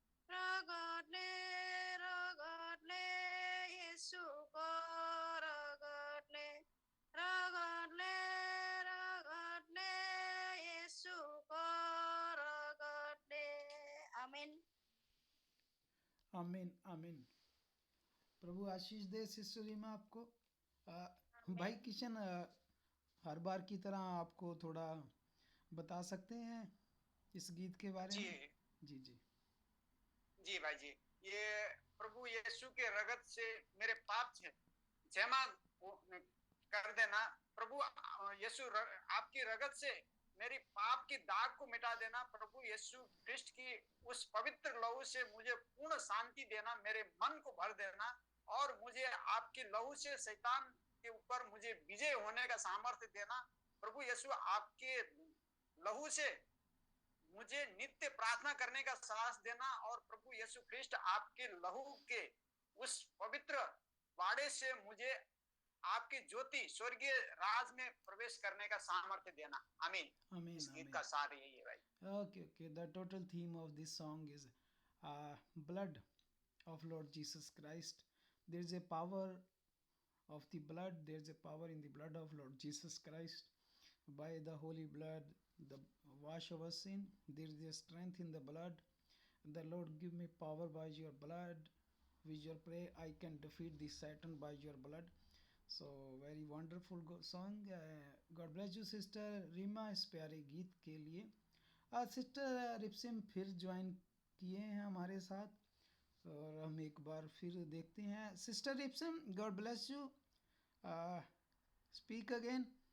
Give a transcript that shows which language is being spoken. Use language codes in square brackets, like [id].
[ne] रगतले रगतले येशूको रगतले रगतले रगतले येशूको रगतले आमीन [hi] आमीन आमीन। प्रभु आशीष दे सिस्टर रीमा आपको। भाई किशन, हर बार की तरह आपको थोड़ा बता सकते हैं इस गीत के बारे जी में? जी जी जी भाई जी। ये प्रभु यीशु के रगत से मेरे पाप क्षमा कर देना। प्रभु यीशु आपकी रगत से मेरी पाप की दाग को मिटा देना। प्रभु यीशु ख्रिस्ट की उस पवित्र लहू से मुझे पूर्ण शांति देना, मेरे मन को भर देना और मुझे आपकी लहू से शैतान के ऊपर मुझे विजय होने का सामर्थ्य देना। प्रभु यीशु आपके लहू से मुझे नित्य प्रार्थना करने का साहस देना और प्रभु यीशु ख्रिस्ट आपके लहू के उस पवित्र वाड़े से मुझे आपकी ज्योति स्वर्गीय राज में प्रवेश करने का सामर्थ्य देना। आमीन। आमीन इस गीत आमीन। का सार यही है भाई। [en] Okay, okay. The total theme of this song is blood of Lord Jesus Christ. There is a power of the blood. There is a power in the blood of Lord Jesus Christ. By the holy blood, the wash of our sin. There is a strength in the blood. The Lord give me power by your blood. With your prayer, I can defeat the Satan by your blood. So very wonderful song. God bless you, [hi] Sister Rima, इस प्यारे गीत के लिए। Sister रिप्सिम फिर join किए हैं हमारे साथ और हम एक बार फिर देखते हैं। [en] Sister Ripsime, God bless you, speak again.